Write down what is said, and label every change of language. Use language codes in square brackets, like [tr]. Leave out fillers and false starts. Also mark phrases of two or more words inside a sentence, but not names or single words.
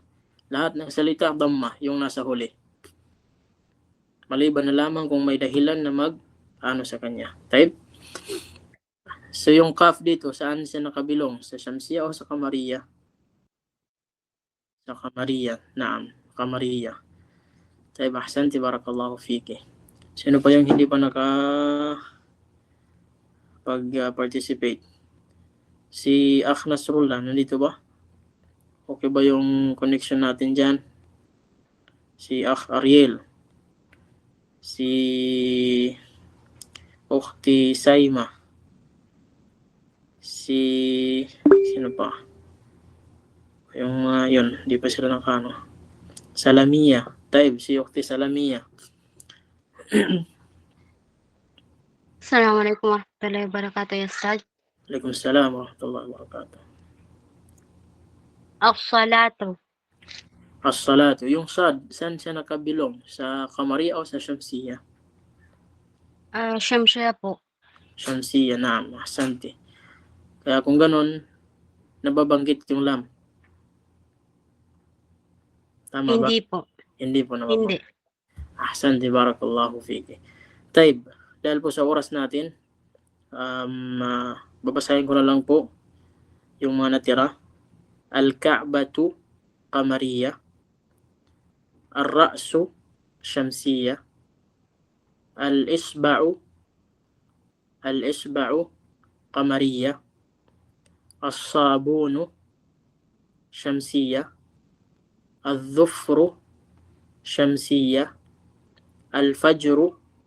[tl] Lahat ng salita dhamma, yung nasa huli. Maliban na lamang kung may dahilan na sa kanya. Type. So yung kaf dito, saan siya nakabilong? Sa Syamsiyah o sa Kamariya? Sa Kamariya. Naam, Kamariya. Type, [ar] أحسنتِ، بارك الله فيكِ. [tl] Sino pa yung hindi pa pag-participate? Si Akh Nasrullah, nandito ba? Okay ba yung connection natin dyan? Si Akh Ariel. Si Ukhti Saima. Sino pa? Yung yun, di pa sila nakano. Salamiya. Taib, si Ukhti Salamiya. [ar] السلام عليكم ورحمة الله وبركاته يا أستاذ. وعليكم السلام ورحمة الله وبركاته. As-salatu. As-salatu. [tl] Yung sad, saan siya nakabilong? Sa Kamariya o sa Syamsiyah? Syamsiyah po. Syamsiyah, naam. Ahsanti. Kaya kung ganun, nababanggit yung lam. Tama ba? Hindi po. Hindi po nababanggit. Hindi. [ar] أحسنتِ، بارك الله فيكِ. [tl] Taib, dahil po sa oras natin, babasahin ko na lang po yung mga natira. [ar] الكعبة قمرية، الرأس شمسية، الإصبع قمرية، الصابون شمسية، الظفر شمسية، الفجر